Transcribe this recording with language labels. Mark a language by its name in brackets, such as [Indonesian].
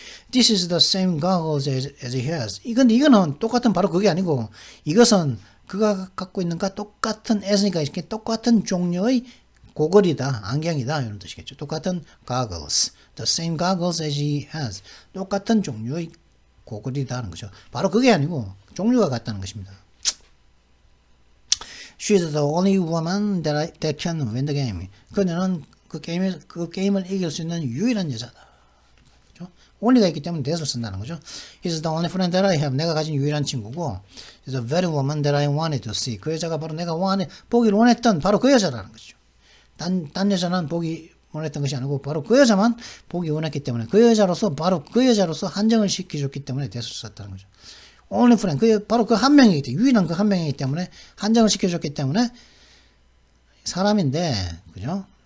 [English] This is the same goggles as he has. [Korean] 이거는 똑같은 바로 그게 아니고 이것은 그가 갖고 있는 것 똑같은 as니까 이렇게 똑같은 종류의 고글이다, 안경이다 이런 뜻이겠죠. 똑같은 [English] goggles, the same goggles as he has. [Korean] 똑같은 종류의 고글이다는 거죠. 바로 그게 아니고 종류가 같다는 것입니다. [English] She's the only woman that can win the game. [Korean] 그녀는 그 게임을 이길 수 있는 유일한 여자다. 그렇죠? only가 있기 때문에 that을 쓴다는 거죠. [English] He's the only friend that I have. [Korean] 내가 가진 유일한 친구고, [English] He's the very woman that I wanted to see. [Korean] 그 여자가 바로 내가 보기를 원했던 바로 그 여자라는 거죠. 딴 여자는 보기 원했던 것이 아니고 바로 그 여자만 보기 원했기 때문에 바로 그 여자로서 한정을 시켜줬기 때문에 that을 썼다는 거죠. [English] only friend. [Korean] 바로 그 한 명이기 때문에, 유일한 그 한 명이기 때문에 한정을 시켜줬기 때문에 사람인데, 그죠?